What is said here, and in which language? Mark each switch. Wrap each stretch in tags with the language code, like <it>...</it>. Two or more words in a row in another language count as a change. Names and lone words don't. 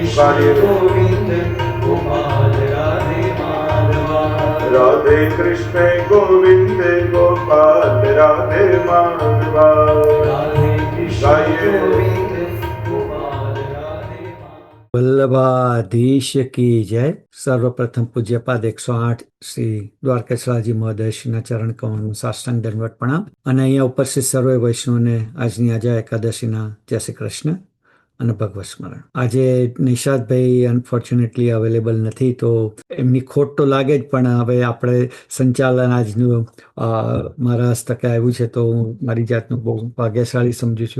<hi>गोविंद गोपाल राधे माधवा। राधे कृष्ण गोविंद गोपाल राधे माधवा। राधे कृष्ण गोविंद गोपाल राधे माधवा।</hi> <gu>વલ્લભાધીશ</gu> <hi>की जय.</hi> <gu>સર્વપ્રથમ પૂજ્યપાદ 108 શ્રી દ્વારકેશ્વરજી મહોદયશ્રીના ચરણ કમળનું સાષ્ટાંગ દંડવત પ્રણામ. અને અહીંયા ઉપસ્થિત સર્વે વૈષ્ણવને આજની આજે એકાદશીના જય શ્રી કૃષ્ણ અને ભગવત સ્મરણ. આજે નિષાદભાઈ</gu> <en>unfortunately available</en> <gu>નથી, તો એમની ખોટ તો લાગે જ, પણ હવે આપણે સંચાલન આજનું મારા હસ્તકે આવ્યું છે, તો હું મારી જાતનું બહુ ભાગ્યશાળી સમજુ છું.</gu>